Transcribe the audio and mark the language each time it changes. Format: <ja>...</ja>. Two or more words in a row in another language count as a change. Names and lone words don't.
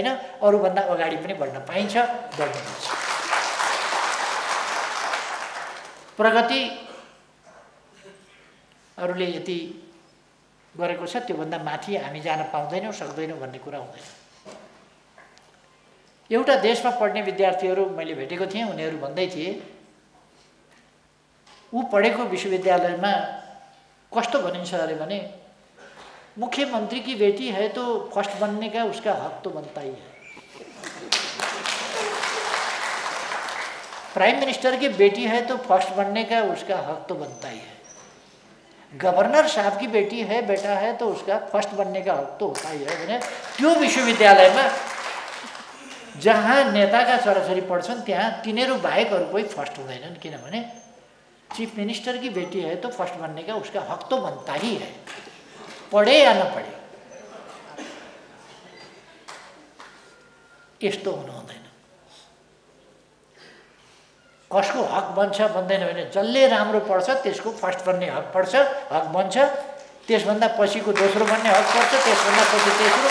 <ne>अरूभन्दा अगाडि पनि बढ्न पाइन्छ, बढ्नुपर्छ। प्रगति अरूले यति गरेको छ त्योभन्दा माथि हामी जान पाउँदैनौँ, सक्दैनौँ भन्ने कुरा हुँदैन। एउटा देशमा पढ्ने विद्यार्थीहरू मैले भेटेको थिएँ, उनीहरू भन्दै थिए ऊ पढेको विश्वविद्यालयमा कस्तो भनिन्छ अरे भने</ne> <hi>मुख्यमंत्री की बेटी है तो फर्स्ट बनने का उसका हक तो बनता ही है। प्राइम मिनिस्टर की बेटी है तो फर्स्ट बनने का उसका हक तो बनता ही है। गवर्नर साहब की बेटी है, बेटा है तो उसका फर्स्ट बनने का हक तो होता ही है</hi> <ne>भने त्यो विश्वविद्यालयमा जहाँ नेताका छोराछोरी पढ्छन् त्यहाँ तिनीहरू बाहेक अरू कोही फर्स्ट हुँदैनन्, किनभने</ne> <hi>चीफ मिनिस्टर की बेटी है तो फर्स्ट बनने का उसका हक तो बनता ही है,</hi> <ne>पढे या नपढे। यस्तो हुनु हुँदैन। कसको हक बन्छ बन्दैन भने जसले राम्रो पढ्छ त्यसको फर्स्ट बन्ने हक पर्छ, हक बन्छ। त्यसभन्दा पछिको दोस्रो बन्ने हक पर्छ, त्यसभन्दा पछि तेस्रो।</ne>